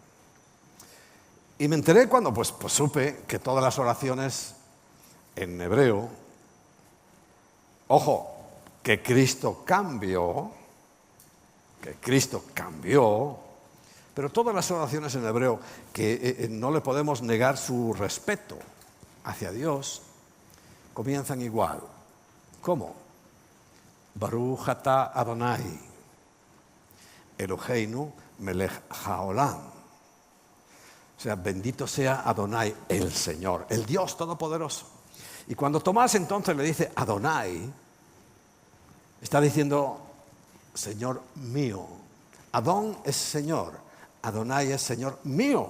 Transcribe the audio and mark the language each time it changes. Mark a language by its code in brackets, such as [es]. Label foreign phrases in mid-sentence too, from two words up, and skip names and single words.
[es] Y me enteré cuando pues supe que todas las oraciones en hebreo, ojo, que Cristo cambió, pero todas las oraciones en hebreo que no le podemos negar su respeto hacia Dios, comienzan igual. ¿Cómo? [he] ברוך אתה אדוני אלוהינו מלך העולם. [es] O sea, bendito sea Adonai, el Señor, el Dios Todopoderoso. Y cuando Tomás entonces le dice Adonai, está diciendo Señor mío. Adón es Señor, Adonai es Señor mío.